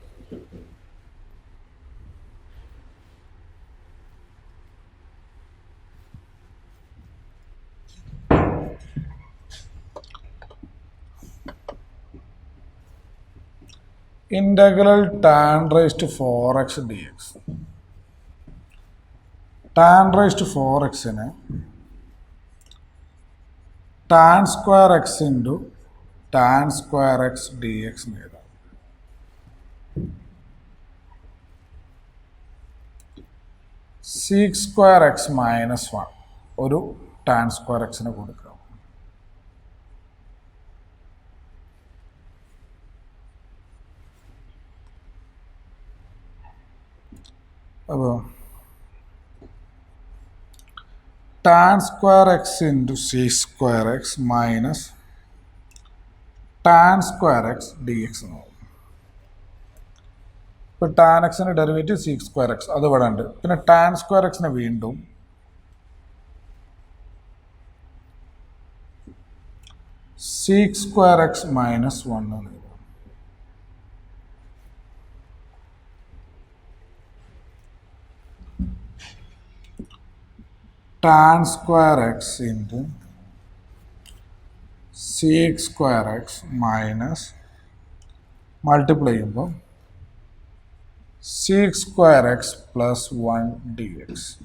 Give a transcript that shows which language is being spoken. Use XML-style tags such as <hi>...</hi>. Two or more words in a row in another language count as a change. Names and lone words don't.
<en>ഇന്റഗ്രൽ tan raised to 4x dx. tan raised to 4xനെ tan square x into tan square x dx എഴുതാം. sec square x minus 1 ഒരു tan square x കൊടുക്കുക. അപ്പോൾ tan square x into sec square x minus tan square x dx</en> <ml>എന്ന് പറയും. ഇപ്പോൾ tan എക്സിൻ്റെ ഡെറിവേറ്റീവ്</ml> <en>sec square x</en> <ml>അത് ഇവിടെ ഉണ്ട്.</ml> <en>പിന്നെ tan square x വീണ്ടും sec square x minus 1</en> <ml>എന്ന് എഴുതാം.</ml> <en>tan square x into sec square x minus</en> <ml>മൾട്ടിപ്ലൈ ചെയ്യുമ്പോൾ</ml> <en>sec square x plus 1 dx.</en>